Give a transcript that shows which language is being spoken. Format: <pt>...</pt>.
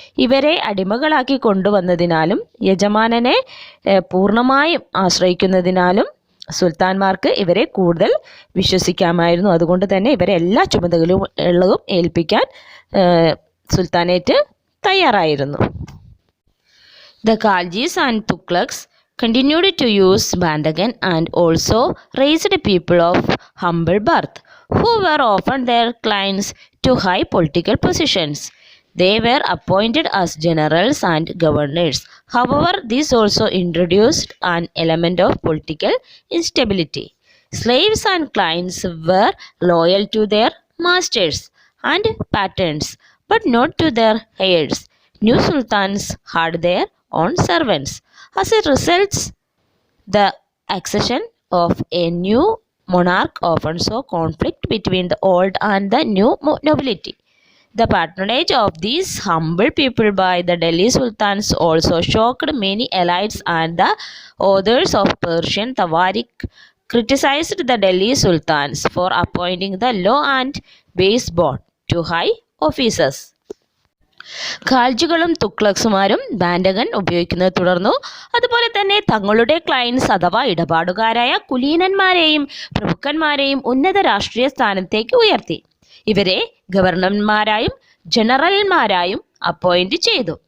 <ml>ഇവരെ അടിമകളാക്കി കൊണ്ടുവന്നതിനാലും യജമാനനെ പൂർണ്ണമായും ആശ്രയിക്കുന്നതിനാലും സുൽത്താൻമാർക്ക് ഇവരെ കൂടുതൽ വിശ്വസിക്കാമായിരുന്നു. അതുകൊണ്ട് തന്നെ ഇവരെ എല്ലാ ചുമതലകളും ഏൽപ്പിക്കാൻ സുൽത്താനേറ്റ് തയ്യാറായിരുന്നു.</ml> <en>The Khaljis and Tughlaqs continued to use bandagan and also raised people of humble birth, who were often their clients to high political positions. They were appointed as generals and governors. However, this also introduced an element of political instability. Slaves and clients were loyal to their masters and patrons, but not to their heirs. New sultans had their own servants. As a result, the accession of a new monarch often saw conflict between the old and the new nobility. The patronage of these humble people by the Delhi Sultans also shocked many elites, and the authors of Persian Tawarik criticized the Delhi Sultans for appointing the low and base born to high offices.</en> <ml>ഖാൽജികളും തുഗ്ലക്സുമാരും ബാൻഡകൻ ഉപയോഗിക്കുന്നത് തുടർന്നു. അതുപോലെ തന്നെ തങ്ങളുടെ clients അഥവാ ഇടപാടുകാരായ കുലീനന്മാരെയും പ്രഭുക്കന്മാരെയും ഉന്നത രാഷ്ട്രീയ സ്ഥാനത്തേക്ക് ഉയർത്തി. ഇവരെ ഗവർണർമാരായും ജനറൽമാരായും അപ്പോയിന്റ് ചെയ്തു.</ml>